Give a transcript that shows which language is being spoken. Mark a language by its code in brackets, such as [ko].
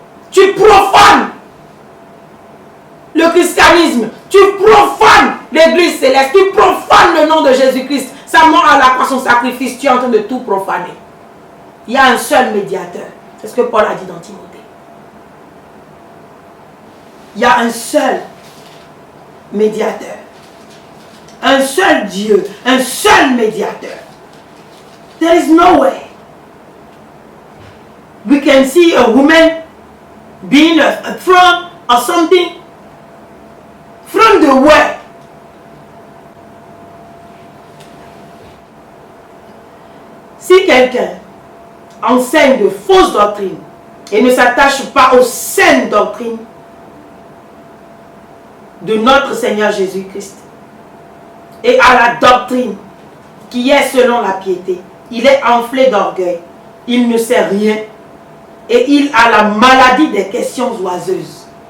[fr] Tu profanes le christianisme, tu profanes l'église céleste, tu profanes le nom de Jésus-Christ, sa mort à la croix, son sacrifice, tu es en train de tout profaner. Il y a un seul médiateur, c'est ce que Paul a dit dans Timothée. Il y a un seul médiateur, un seul Dieu, un seul médiateur. [en] There is no way we can see a woman being a throne or something from the word. [fr] Si quelqu'un enseigne de fausses doctrines et ne s'attache pas aux saines doctrines de notre Seigneur Jésus-Christ et à la doctrine qui est selon la piété, il est enflé d'orgueil, il ne sait rien et il a la maladie des questions oiseuses.